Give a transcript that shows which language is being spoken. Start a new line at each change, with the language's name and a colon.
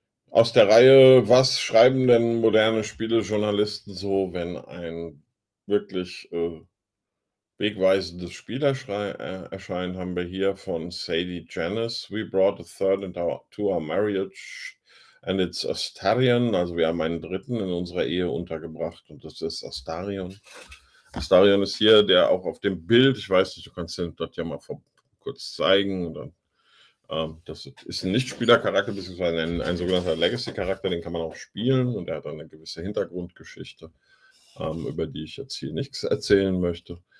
German: Aus der Reihe, was schreiben denn moderne Spielejournalisten so, wenn ein wirklich wegweisendes Spiel erscheint, haben wir hier von Sadie Janice.
English: We brought a third to our marriage and it's Astarion.
German: Also wir haben einen dritten in unserer Ehe untergebracht und das ist Astarion. Astarion ist hier, der auch auf dem Bild, ich weiß nicht, du kannst den dort ja mal kurz zeigen. Das ist ein Nichtspielercharakter, beziehungsweise ein sogenannter Legacy-Charakter, den kann man auch spielen und er hat eine gewisse Hintergrundgeschichte, über die ich jetzt hier nichts erzählen möchte.